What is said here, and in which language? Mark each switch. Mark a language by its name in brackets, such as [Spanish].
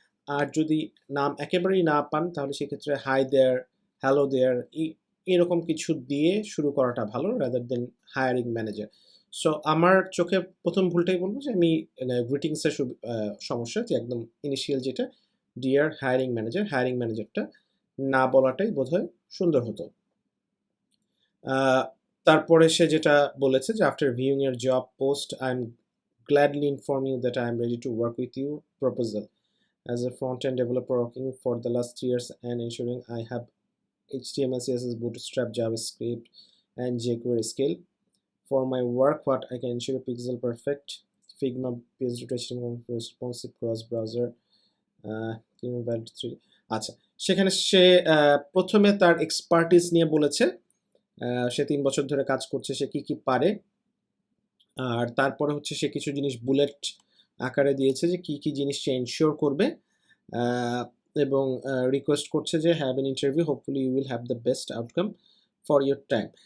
[Bangla] আর যদি নাম একেবারেই না পান তাহলে সেক্ষেত্রে হাই দেয়ার, হ্যালো দেয়ার এরকম কিছু দিয়ে শুরু করাটা ভালো rather than hiring manager. So আমার চোখে প্রথম ভুলটাই বলবো যে আমি গ্রিটিংসের সমস্যা যে একদম ইনিশিয়াল যেটা ডিয়ার হায়ারিং ম্যানেজারটা না বলাটাই বোধহয় সুন্দর হতো। তারপরে সে যেটা বলেছে যে [English] After viewing এর job post I am gladly inform you that I am ready to work with you proposal as a front-end developer working for the last 3 years and ensuring I have HTML, CSS, Bootstrap, JavaScript, and jQuery skill. For my work, what I can ensure pixel perfect, Figma, PSD to HTML, responsive cross-browser, valid 3D. [Bangla] আচ্ছা, সেখানে সে প্রথমে তার expertise নিয়ে বলেছে, সে 3 বছর ধরে কাজ করছে, সে কি কি পারে। আর তারপরে হচ্ছে সে কিছু জিনিস বুলেট আকারে দিয়েছে যে কি কি জিনিস সে এনশিওর করবে, এবং রিকোয়েস্ট করছে যে [English] Have an interview, hopefully you will have the best outcome for your time.